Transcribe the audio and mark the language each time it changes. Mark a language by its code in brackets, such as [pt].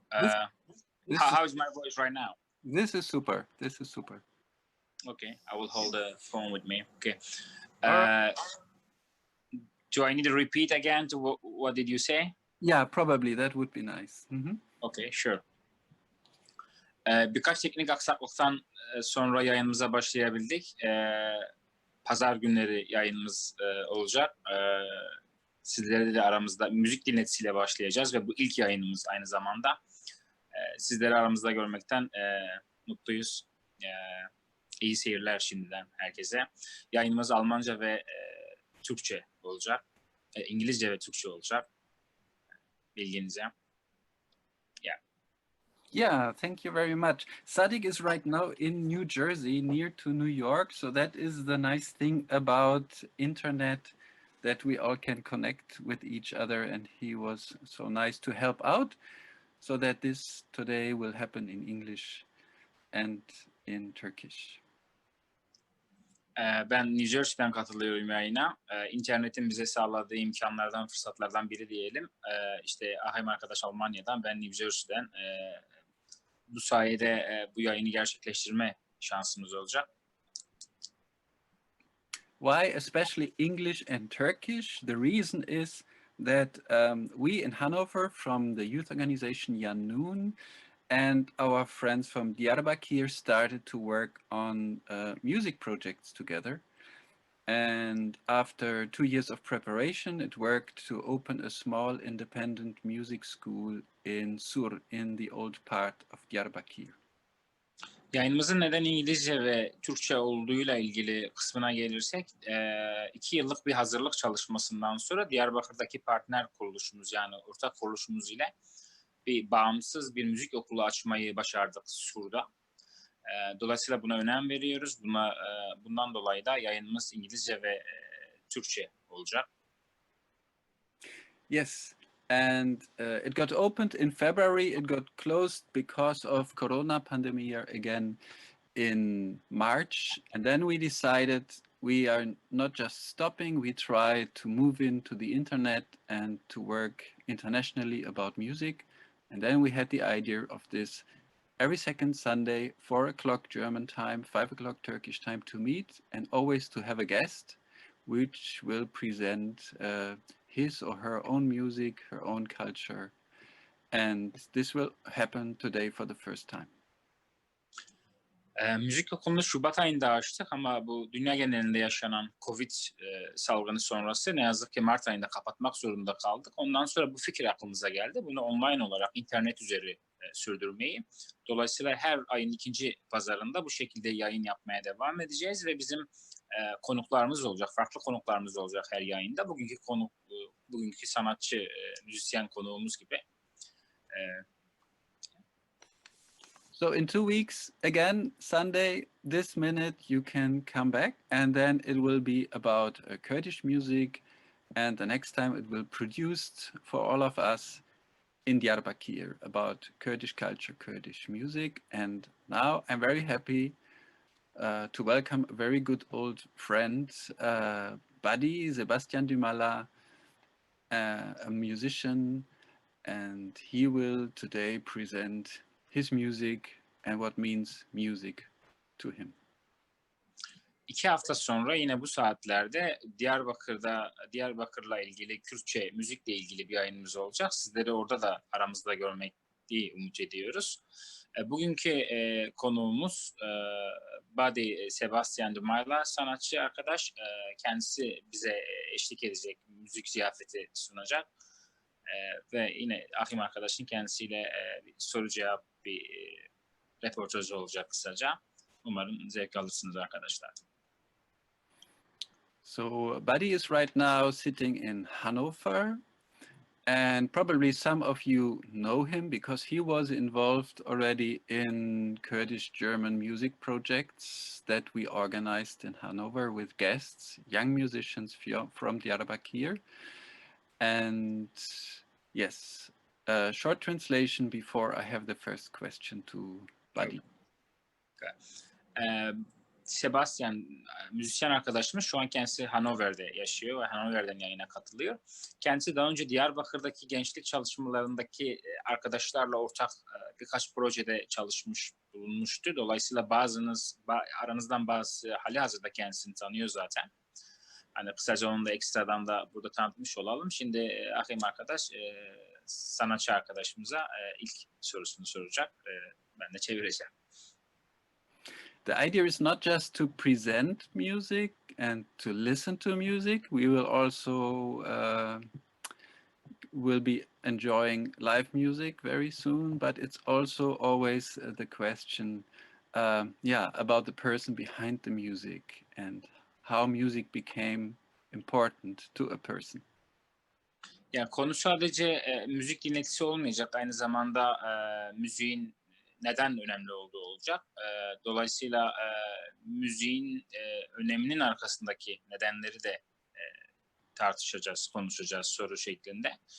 [en] How is my voice right now? This is super. This is super. Okay, I will hold the phone with me. Okay. Right. Do I need to repeat again to what did you say? Yeah, probably that would be nice. Okay, sure. [tr] Birkaç teknik aksaklıktan sonra yayınımıza başlayabildik. Pazar günleri yayınımız olacak. Sizlerle de aramızda müzik dinletisiyle başlayacağız ve bu ilk yayınımız aynı zamanda. Sizleri aramızda görmekten mutluyuz. İyi seyirler şimdiden herkese. Yayınımız Almanca ve Türkçe olacak. İngilizce ve Türkçe olacak. Bilginize. [en] Yeah, thank you very much. Sadik is right now in New Jersey, near to New York. So that is the nice thing about internet, that we all can connect with each other. And he was so nice to help out, so that this today will happen in English and in Turkish. [tr] Ben New Jersey'den katılıyorum yayına. İnternetin bize sağladığı imkanlardan, fırsatlardan biri diyelim. İşte Ahim arkadaş Almanya'dan, ben New Jersey'den. Bu sayede bu yayını gerçekleştirme şansımız olacak. [en] Why especially English and Turkish? The reason is that we in Hanover from the youth organization Yanun and our friends from Diyarbakir started to work on music projects together. And after 2 years of preparation, it worked to open a small independent music school in Sur, in the old part of Diyarbakir. [tr] Yayınımızın neden İngilizce ve Türkçe olduğuyla ilgili kısmına gelirsek, 2 yıllık bir hazırlık çalışmasından sonra Diyarbakır'daki partner kuruluşumuz, yani ortak kuruluşumuz ile bir bağımsız bir müzik okulu açmayı başardık Sur'da. Dolayısıyla buna önem veriyoruz. Bundan dolayı da yayınımız İngilizce ve Türkçe olacak. [en] Yes, and it got opened in February. It got closed because of Corona pandemic again in March. And then we decided we are not just stopping, we try to move into the internet and to work internationally about music. And then we had the idea of this every second Sunday, 4 o'clock German time, 5 o'clock Turkish time, to meet and always to have a guest which will present his or her own music, her own culture. And this will happen today for the first time. [tr] Müzik okulunu Şubat ayında açtık ama bu dünya genelinde yaşanan Covid salgını sonrası ne yazık ki Mart ayında kapatmak zorunda kaldık. Ondan sonra bu fikir aklımıza geldi. Bunu online olarak internet üzeri sürdürmeyi. Dolayısıyla her ayın 2. pazarında bu şekilde yayın yapmaya devam edeceğiz ve bizim konuklarımız olacak, farklı konuklarımız olacak her yayında. Bugünkü sanatçı, müzisyen konuğumuz gibi. [en] So in 2 weeks, again, Sunday, this minute, you can come back, and then it will be about Kurdish music, and the next time it will be produced for all of us in Diyarbakir about Kurdish culture, Kurdish music. And now I'm very happy to welcome a very good old friend, buddy, Sebastian Dymala, a musician, and he will today present his music and what means music to him. [tr] 2 hafta sonra yine bu saatlerde Diyarbakır'la ilgili, Kürtçe müzikle ilgili bir yayınımız olacak. Sizleri orada da aramızda görmeyi umut ediyoruz. Bugünkü konuğumuz Buddy Sebastian Dymala, sanatçı arkadaş. Kendisi bize eşlik edecek, müzik ziyafeti sunacak. Ve yine Ahim arkadaşın kendisiyle bir soru cevap, bir röportaj olacak kısaca. Umarım zevk alırsınız arkadaşlar. [en] So Buddy is right now sitting in Hanover, and probably some of you know him because he was involved already in Kurdish German music projects that we organized in Hanover with guests, young musicians from Diyarbakir. And yes, a short translation before I have the first question to Buddy. [tr] Sebastian, müzisyen arkadaşımız, şu an kendisi Hanover'de yaşıyor ve Hanover'den yayına katılıyor. Kendisi daha önce Diyarbakır'daki gençlik çalışmalarındaki arkadaşlarla ortak birkaç projede bulunmuştu. Dolayısıyla aranızdan bazı halihazırda kendisini tanıyor zaten. Hani kısaca onu da ekstradan da burada tanıtmış olalım. Şimdi Ahim arkadaş sanatçı arkadaşımıza ilk sorusunu soracak. Ben de çevireceğim. [en] The idea is not just to present music and to listen to music. We will also will be enjoying live music very soon, but it's also always the question, about the person behind the music and how music became important to a person. [tr] Yani konu sadece müzik dinletisi olmayacak, aynı zamanda müziğin neden önemli olduğu olacak. Dolayısıyla müziğin öneminin arkasındaki nedenleri de tartışacağız, konuşacağız soru şeklinde.